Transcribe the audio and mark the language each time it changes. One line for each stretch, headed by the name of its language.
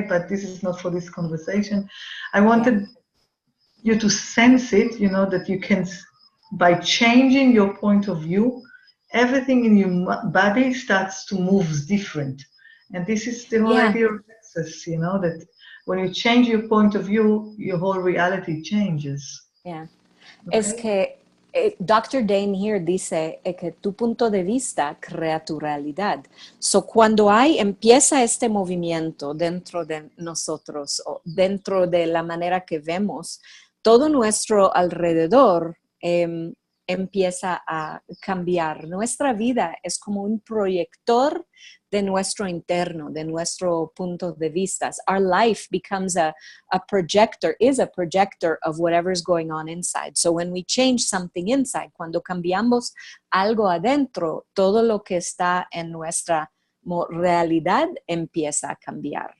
English: But this is not for this conversation. I wanted you to sense it, you know, that you can, by changing your point of view, everything in your body starts to move different. And this is the whole idea of access, you know, that when you change your point of view, your whole reality changes. Yeah. Okay?
Spanish: Es que
English: Dr.
Spanish: Dane here dice que tu punto de vista crea tu realidad. So, cuando empieza este movimiento dentro de nosotros o dentro de la manera que vemos, todo nuestro alrededor empieza a cambiar. Nuestra vida es como un proyector de nuestro interno, de nuestro punto de vista.
English: Our life becomes a projector, is a projector of whatever's going on inside. So when we change something inside,
Spanish: cuando cambiamos algo adentro, todo lo que está en nuestra realidad empieza a cambiar.